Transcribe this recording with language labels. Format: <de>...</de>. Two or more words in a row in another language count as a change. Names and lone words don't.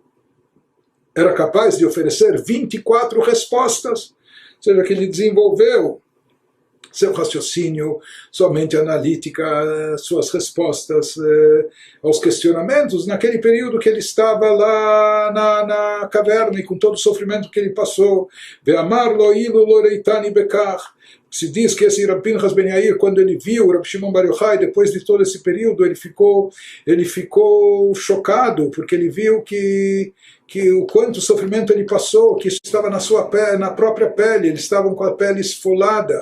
<pt>era capaz de oferecer 24 respostas, ou seja, que ele desenvolveu seu raciocínio, sua mente analítica, suas respostas aos questionamentos, naquele período que ele estava lá na caverna e com todo o sofrimento que ele passou.</pt> <he>ואמר לו אילו לא ראיתני בכך.</he> <pt>Se diz que esse Rabbi Pinchas Ben Yair, quando ele viu o Rabbi Shimon Bar Yochai, depois de todo esse período, ele ficou chocado, porque ele viu que o quanto sofrimento ele passou, que isso estava na sua pele, na própria pele, eles estavam com a pele esfolada.</pt>